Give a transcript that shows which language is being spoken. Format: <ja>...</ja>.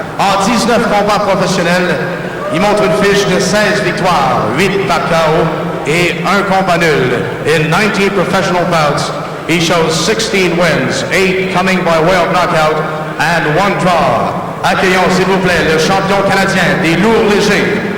<fr>En 19 combats professionnels, il montre une fiche de 16 victoires, 8 par KO et un combat nul.</fr> <en>In 19 professional bouts, he shows 16 wins, 8 coming by way of knockout and 1 draw.</en> <fr>Accueillons, s'il vous plaît, le champion canadien des lourds légers.</fr>